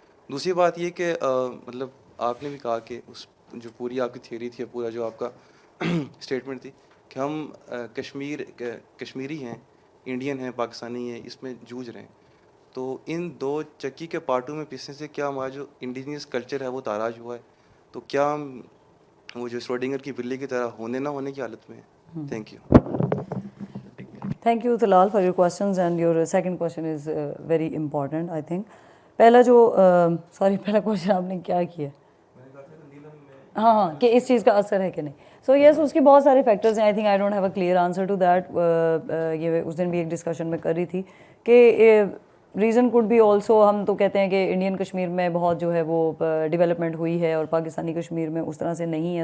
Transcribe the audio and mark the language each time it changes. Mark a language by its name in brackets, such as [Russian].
[Hindi] दूसरी बात ये कि मतलब आपने भी कहा कि उस जो पूरी आपकी थ्योरी थी, पूरा जो आपका स्टेटमेंट थी कि हम कश्मीरी हैं, इंडियन हैं, पाकिस्तानी हैं, इसमें जूझ रहे हैं. तो इन दो चक्की के पार्टों में पिसने से क्या हमारा जो इंडिजिनियस कल्चर है वो ताराज हुआ है? तो क्या हम वो जो श्रोडिंगर की बिल्ली की तरह होने ना होने की हालत में है? [English] Thank you. Thank you Talal for your questions, and your second question is very important I think. [Hindi] पहला जो पहला क्वेश्चन आपने क्या किया? हाँ कि इस चीज़ का असर है कि नहीं. सो यस, उसके बहुत सारे फैक्टर्स हैं. [English] I think I don't have a clear answer to that. [Hindi] ये उस दिन भी एक डिस्कशन में कर रही थी कि [English] reason could be also, [Hindi] हम तो कहते हैं कि इंडियन कश्मीर में बहुत जो है वो डेवलपमेंट हुई है और पाकिस्तानी कश्मीर में उस तरह से नहीं है.